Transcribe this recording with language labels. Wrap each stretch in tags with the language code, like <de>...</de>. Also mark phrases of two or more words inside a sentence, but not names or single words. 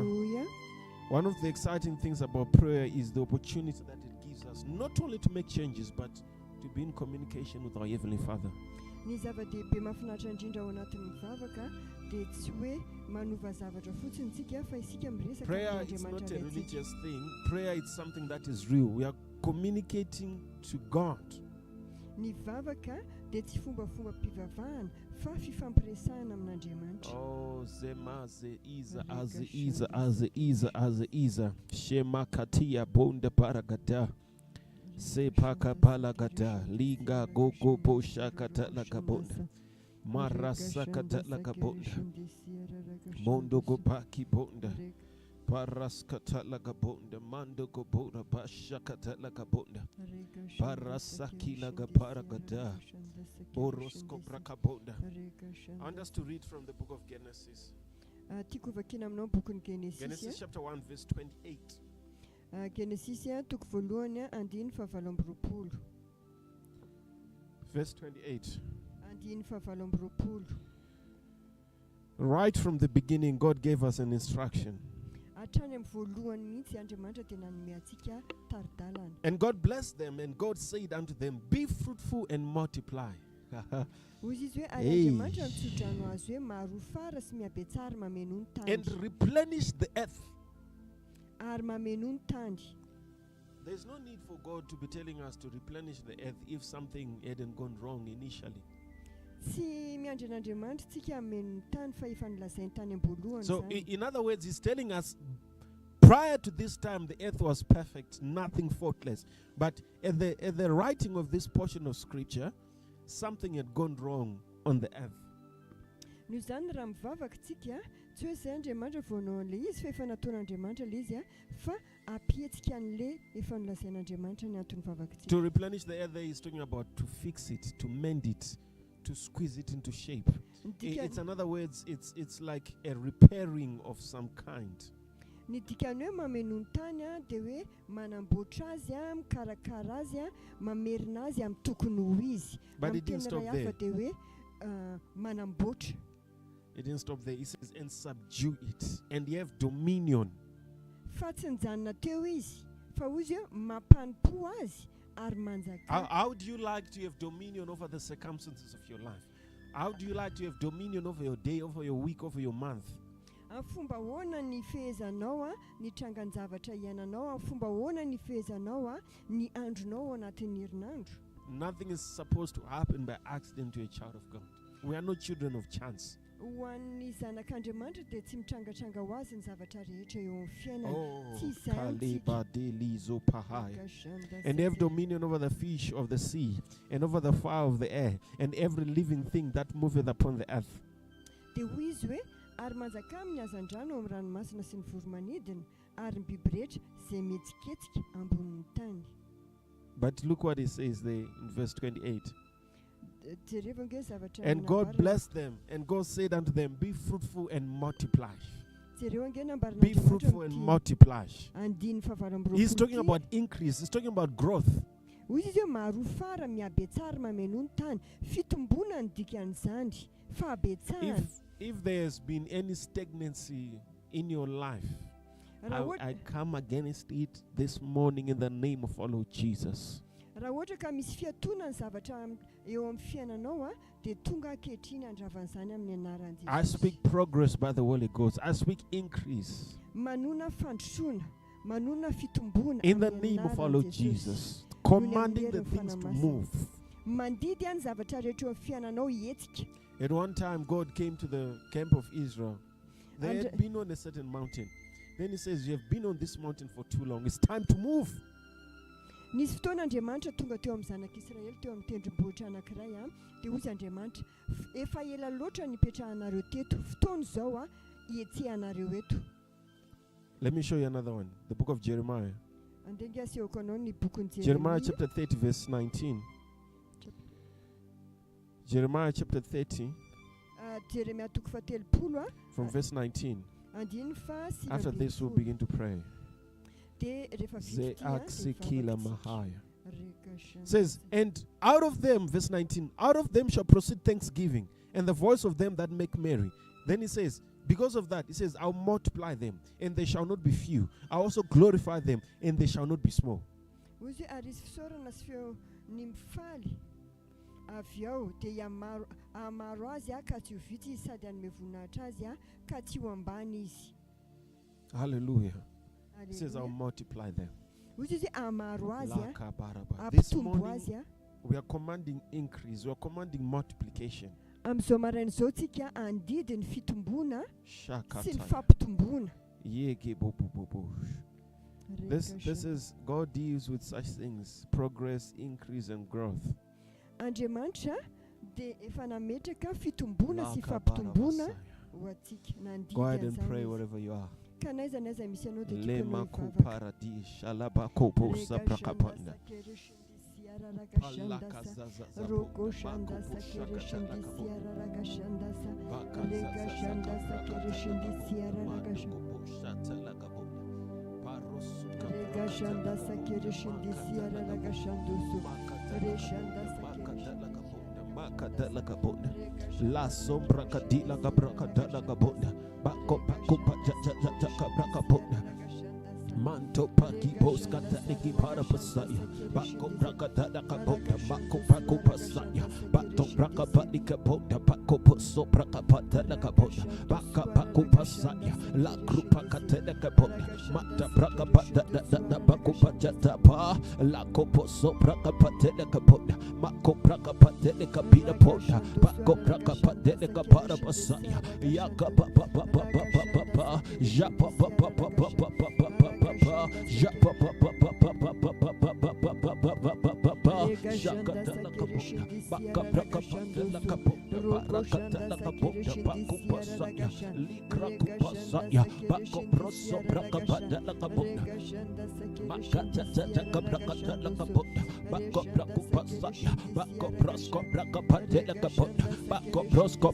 <en>One of the exciting things about prayer is the opportunity that it gives us not only to make changes but to be in communication with our Heavenly Father. Prayer is not a religious thing. Prayer is something that is real. We are communicating to God. Oh, zema ze iza shema katia bonde paragada se paka palagada linga gogo bosha katala kabonda marasa katala kabonda mondo go paki bonda paras katala kabonda mando go bora basha katala kabonda parasa kila paragada boros kopra kabonda. I want us to read from the book of Genesis.</en> <mg>Tiako vakiana aminao bokin'ny</mg> <en>Genesis Genesis. chapter 1 verse 28.</en> <mg>Genesis toko voalohany andiny fahavalo amby roapolo.</mg> <en>Verse 28.</en> <mg>Andiny fahavalo amby roapolo.</mg> <en>Right from the beginning, God gave us an instruction.</en> <mg>Hatrany amin'ny voalohany mihitsy Andriamanitra tena nanome antsika taridalana.</mg> <en>And God blessed them, and God said unto them, be fruitful and multiply.</en> <mg>Hozy izy hoe ary Andriamanitra nitsodrano azy hoe maro fara sy mihabetsara mameno ny tany.</mg> <en>And replenish the earth.</en> <mg>Ary mameno ny tany.</mg> <en>There's no need for God to be telling us to replenish the earth if something hadn't gone wrong initially.</en> <mg>Tsy miandry an'Andriamanitra tsika hameno ny tany fa efa nilazainy tany am-boalohany</mg> <en>So</en> <mg>zany.</mg> <en>in other words, he's telling us prior to this time the earth was perfect, nothing faultless. But at the writing of this portion of scripture, something had gone wrong on the earth.</en> <mg>Noho izany raha mivavaka tsika tsy hoe izay Andriamanitra voanao an'ilay izy fa efa nataon'Andriamanitra ilay izy fa ampihetsika an'ilay efa nolazain'Andriamanitra ny antony vavakantsika.</mg> <en>To replenish the earth, he's talking about to fix it, to mend it, to squeeze it into shape. It's in other words, it's like a repairing of some kind.</en> <mg>Ny dikany hoe mameno ny tany dia hoe manamboatra azy mikarakara azy mamerina azy amin'ny tokony ho izy.</mg> <en>But it didn't stop there.</en> <mg>Dia hoe manamboatra.</mg> <en>It didn't stop there. He says, and subdue it, and you have dominion.</en> <mg>Fa tsy nijanona teo izy, fa hozy hoe mampanimpo azy ary manjaka.</mg> <en>How do you like to have dominion over the circumstances of your life? How do you like to have dominion over your day, over your week, over your month?</en> <mg>Fomba hoana ny fehezanao ny trangan-javatra iainanao, fomba hoana ny fehezanao ny andronao anatin'ny herinandro.</mg> <en>Nothing is supposed to happen by accident to a child of God. We are not children of chance.</en> <mg>Ho an'ny zanak'Andriamanitra dia tsy mitrangatranga ho azy ny zavatra rehetra eo amin'ny fiainana. Tsy izany.</mg> <en>And have dominion over the fish of the sea, and over the fowl of the air, and every living thing that moveth upon the earth.</en> <mg>Dia hoy izy hoe ary manjaka amin'ny hazan-drano amin'ny ranomasina sy ny voromanidina ary ny biby rehetra izay mihetsiketsika ambonin'ny tany.</mg> <en>But look what he says there in verse 28.</en> <mg>Jereva nge zavatra</mg> <en>And God blessed them, and God said unto them, be fruitful and multiply.</en> <mg>Jereva nge nambarina</mg> <en>Be fruitful and multiply.</en> <mg>andiny fahavalo amby roapolo.</mg> <en>He's talking about increase. He's talking about growth.</en> <mg>Hoy izy hoe maro fara mihabetsara mameno ny tany. Fitombona ny dikan'izany. Fahabetsara.</mg> <en>If there's been any stagnancy in your life, I come against it this morning in the name of our Lord Jesus.</en> <mg>Raha ohatra ka misy fiatona ny zavatra eo amin'ny fiainanao dia tonga ankehitriny andravan'izany amin'ny anaran'i Jesosy.</mg> <en>I speak progress by the Holy Ghost. I speak increase.</en> <mg>Manona fandrosoana, manona fitombona</mg> <en>in the name of our Lord Jesus. Commanding the things to move.</en> <mg>Mandidy any zavatra rehetra eo amin'ny fiainanao hetsika.</mg> <en>At one time, God came to the camp of Israel. They had been on a certain mountain. Then he says, you have been on this mountain for too long. It's time to move.</en> <mg>Nisy fotoana Andriamanitra tonga teo amin'ny zanak'Israely teo amin'ny tendrombohitra anankiray dia hoy Andriamanitra efa ela loatra nipetrahanareo teto fotoana izao hietsehanareo eto.</mg> <en>Let me show you another one. The book of Jeremiah.</en> <mg>Andenga asehoko anao ny bokon'i</mg> <en>Jeremiah chapter 30 verse 19. Jeremiah chapter 30</en> <mg>Jeremia toko fatelopolo</mg> <en>from verse 19.</en> <mg>andiny fa sy</mg> <en>After this we'll begin to pray.</en> <mg>dia rehefa vita</mg> <en>says, and out of them, verse 19, out of them shall proceed thanksgiving and the voice of them that make merry. Then he says, because of that, he says, I'll multiply them and they shall not be few. I'll also glorify them and they shall not be small.</en> <mg>Aviao dia amaro azy ka tsy ho vitsy sady hanome voninahitra azy ka tsy ho ambany izy.</mg> <en>Hallelujah. He says, I'll multiply them. This morning, we are commanding increase. We are commanding multiplication.</en> <mg>Am'izao maraina izao tsika andidy ny fitombona sy ny fampitombona.</mg> <en>This is, God deals with such things, progress, increase and growth.</en> <mg>Andriamanitra dia efa nametraka fitombona sy fampitombona ho atsika nandidy.</mg> <en>Go ahead and pray wherever you are.</en> <mg>Kanaiza misy anao dia Lema ku paradis alaba kopo saprakapanda. Palaka zaza roko shanda sakere shindi siara raga shanda sa rega shanda sakere shindi siara raga rega shanda sakere shindi siara raga shandusu re shanda sakere makadala kabonda la sombra kadila kabrakadala kabonda bako pajaja kabrakabonda manto paki poska taniki para pasaya bako brakadala kabonda bako pasaya bato brakabani kabonda bako poso brakapatala kabonda bako pasaya la grupa katela kabonda mata brakabada bako pajata pa la koposo brakapatela kabonda mako brakapatela kabina ponda bako brakapatela kabara pasaya yaka pa ja pa Shakatala kabunda, baka brakapatela kabunda, barakatela kabunda, bako pasaya, likra kupasaya, bako proso brakapatela kabunda, makatela kabrakatela kabunda, bako brakupasaya, bako prosko brakapatela kabunda, bako prosko</mg>